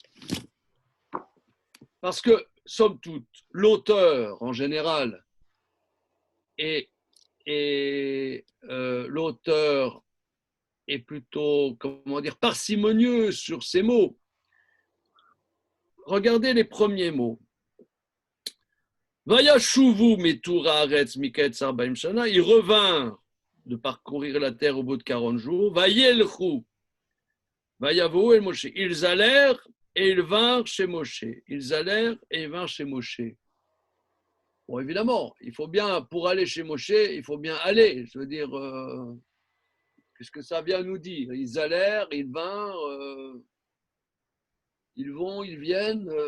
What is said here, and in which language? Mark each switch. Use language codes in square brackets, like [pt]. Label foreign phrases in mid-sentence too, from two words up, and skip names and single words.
[fr] Parce que, somme toute, l'auteur, en général, l'auteur est plutôt, comment dire, parcimonieux sur ces mots. Regardez les premiers mots. [he] וישבו מתור הארץ מקץ ארבעים שנה, [fr] ils revinrent de parcourir la terre au bout de 40 jours. [he] וילכו, ויבאו אל משה. [fr] Ils allèrent et ils vinrent chez Moshe. Ils allèrent et ils vinrent chez Moshe. Bon, évidemment, il faut bien, pour aller chez Moshe, il faut bien aller. Je veux dire, qu'est-ce que ça vient nous dire? Ils allèrent, ils vinrent, ils vont, ils viennent.